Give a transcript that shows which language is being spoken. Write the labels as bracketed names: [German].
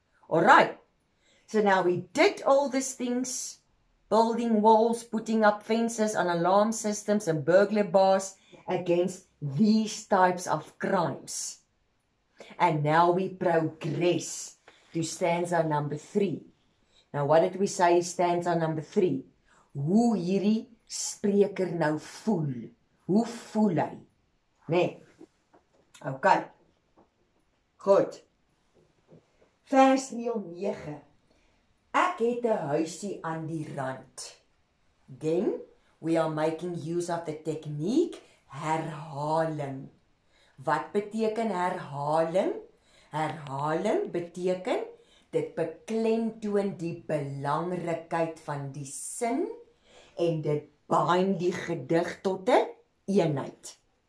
[English] Alright, so now we did all these things, building walls, putting up fences and alarm systems and burglar bars against these types of crimes. And now we progress to stanza number 3. Now what did we say is stanza number 3? [Afrikaans] Hoe hierdie spreker nou voel. Hoe voel hy? Nee. Okay. Goed. Vers 9. Ek het 'n huisie aan die rand. [English] Then we are making use of the technique herhaling. [Afrikaans] Wat beteken herhaling? Herhaling beteken dit beklemtoon die belangrikheid van die sin en dit bind die gedig tot 'n eenheid.